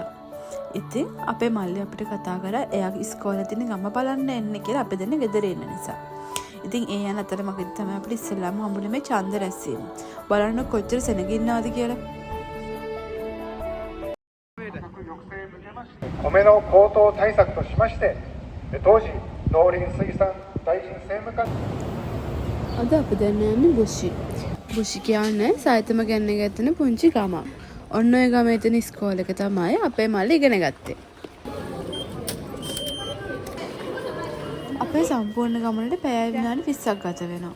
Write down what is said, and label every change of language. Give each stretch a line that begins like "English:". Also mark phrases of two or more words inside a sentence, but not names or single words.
Sinhala: ඉතින් අපේ මල්ලි අපිට කතා කරා එයාගේ ඉස්කෝලේ තියෙන ගම බලන්න එන්න කියලා අපි දෙන්න ගෙදර ඉන්න නිසා. ඉතින් ඒ යන අතර මගෙන් තමයි අපිට ඉස්සෙල්ලාම හම්බුනේ මේ ඡන්ද රැස්වීම. බලන්න කොච්චර සෙනග ඉන්නවද කියලා.
Japanese: 米の高騰対策としまして当時農林水産大臣政務官
Sinhala: අද අපි දැන් යන්නේ බුෂි. බුෂි කියන්නේ සායතම ගන්න ගැත්තන පුංචි ගමක්. ඔන්න ඔය ගමේ තියෙන ඉස්කෝලේ එක තමයි අපේ මල්ලි ඉගෙන ගත්තේ. අපේ සම්පූර්ණ ගමනට පැය විනාඩි 20ක් ගත වෙනවා.